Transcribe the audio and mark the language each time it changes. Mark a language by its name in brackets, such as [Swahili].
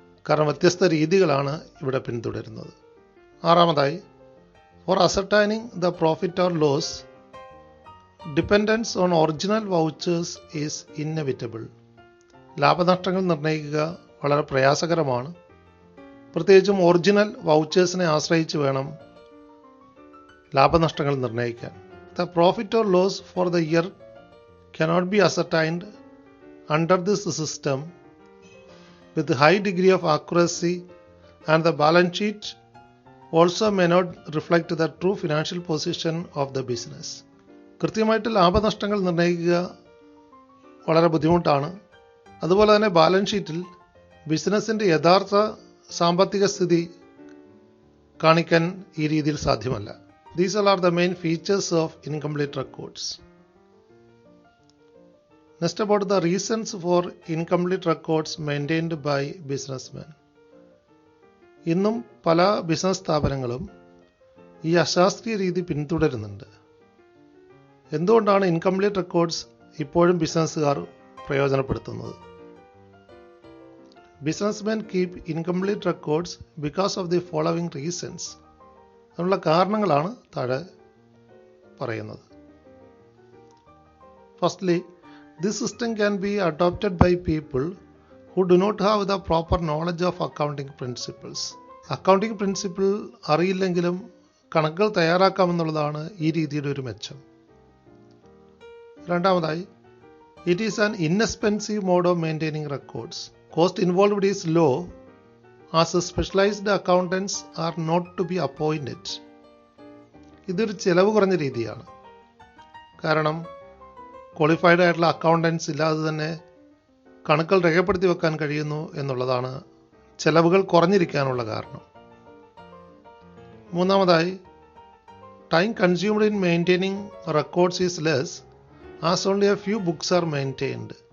[Malayalam] കാരണം വ്യത്യസ്ത രീതികളാണ് ഇവിടെ പിന്തുടരുന്നത്. ആറാമതായി, [English] For ascertaining the profit or loss dependence on original vouchers is inevitable. [Malayalam] ലാഭനഷ്ടങ്ങൾ നിർണ്ണയിക്കുക വളരെ പ്രയാസകരമാണ്. പ്രത്യേകിച്ചും ഒറിജിനൽ വൗച്ചേഴ്സിനെ ആശ്രയിച്ച് വേണം ലാഭനഷ്ടങ്ങൾ നിർണ്ണയിക്കാൻ. [English] The profit or loss for the year cannot be ascertained under this system with high degree of accuracy, and the balance sheet also may not reflect the true financial position of the business. [Malayalam] കൃത്യമായിട്ട് ലാഭനഷ്ടങ്ങൾ നിർണ്ണയിക്കുക വളരെ ബുദ്ധിമുട്ടാണ്. അതുപോലെ തന്നെ balance ഷീറ്റിൽ ബിസിനസ്സിൻ്റെ യഥാർത്ഥ സാമ്പത്തിക സ്ഥിതി കാണിക്കാൻ ഈ രീതിയിൽ സാധ്യമല്ല. [English] These all are the main features of incomplete records. Next, about the reasons for incomplete records maintained by businessmen. [Malayalam] ഇന്നും പല ബിസിനസ് സ്ഥാപനങ്ങളും ഈ അശാസ്ത്രീയ രീതി പിന്തുടരുന്നുണ്ട്. എന്തുകൊണ്ടാണ് ഇൻകംപ്ലീറ്റ് റെക്കോർഡ്സ് ഇപ്പോഴും ബിസിനസ്സുകാർ പ്രയോജനപ്പെടുത്തുന്നത്? [English] Businessmen keep incomplete records because of the following reasons. [Malayalam] അതിനുള്ള കാരണങ്ങളാണ് താഴെ പറയുന്നത്. [English] Firstly, this system can be adopted by people who do not have the proper knowledge of accounting principles. [Malayalam] Accounting principle അറിയില്ലെങ്കിലും കണക്കുകൾ തയ്യാറാക്കാമെന്നുള്ളതാണ് ഈ രീതിയുടെ ഒരു മെച്ചം. രണ്ടാമതായി, [English] It is an inexpensive mode of maintaining records. Cost involved is low as specialized accountants are not to be appointed. [Malayalam] ഇതൊരു ചിലവ് കുറഞ്ഞ രീതിയാണ്. കാരണം ക്വാളിഫൈഡ് ആയിട്ടുള്ള അക്കൗണ്ടൻസ് ഇല്ലാതെ തന്നെ കണക്കുകൾ രേഖപ്പെടുത്തി വെക്കാൻ കഴിയുന്നു എന്നുള്ളതാണ് ചെലവുകൾ കുറഞ്ഞിരിക്കാനുള്ള കാരണം. മൂന്നാമതായി, [English] Time consumed in maintaining records is less as only a few books are maintained.